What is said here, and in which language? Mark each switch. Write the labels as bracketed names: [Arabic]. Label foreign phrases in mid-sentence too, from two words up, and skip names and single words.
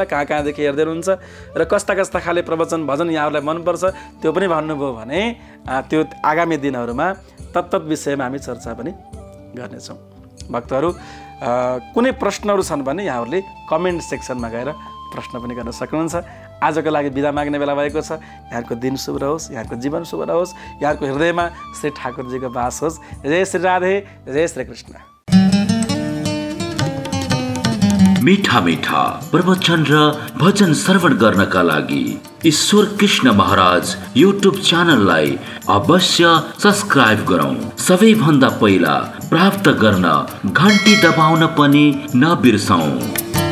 [Nepali] कहाँ कहाँदेखि हेर्दै हुनुहुन्छ र कस्ता कस्ता खाले प्रवचन भजन यहाँहरूलाई मनपर्छ त्यो पनि भन्नुभयो भने त्यो आगामी दिनहरूमा तत्त विषयमा हामी चर्चा पनि गर्नेछौँ। भक्तहरू कुनै प्रश्नहरू छन् भने यहाँहरूले [English] comment sectionमा [Nepali] गएर प्रश्न पनि गर्न सक्नुहुन्छ। आजको लागि बिदा माग्ने बेला भएको छ। यहाँको दिन शुभ रहोस्, यहाँको जीवन शुभ रहोस्, यहाँको हृदयमा श्री ठाकुरजीको वास होस्। जय श्री राधे, जय श्री कृष्ण। मीठा मीठा प्रवचन र भजन श्रवण गर्नका लागि ईश्वर कृष्ण महाराज युट्युब च्यानललाई अवश्य सब्स्क्राइब गरौँ। सबैभन्दा पहिला प्राप्त गर्न घण्टी दबाउन पनि नबिर्सौँ।